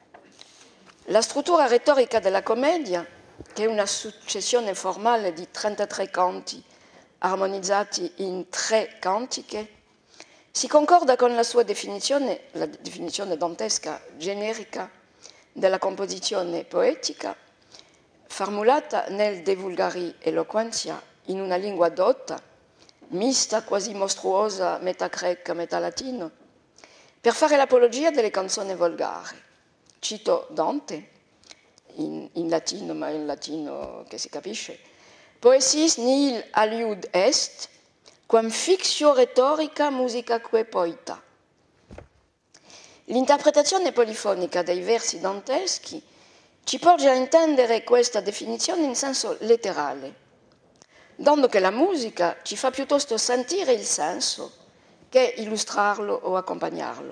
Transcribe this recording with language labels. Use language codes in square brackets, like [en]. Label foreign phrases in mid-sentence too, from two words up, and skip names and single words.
[it] La struttura retorica della commedia, che è una successione formale di 33 canti armonizzati in 3 cantiche, si concorda con la sua definizione, la definizione dantesca generica della composizione poetica, formulata nel De Vulgari Eloquentia in una lingua dotta, mista, quasi mostruosa, metà greca, metà latino, per fare l'apologia delle canzoni volgari. Cito Dante, in latino, ma in latino che si capisce. [la] Poesis nihil aliud est, quam fictio rhetorica musicaque poeta. [it] L'interpretazione polifonica dei versi danteschi ci porge a intendere questa definizione in senso letterale, dando che la musica ci fa piuttosto sentire il senso che illustrarlo o accompagnarlo.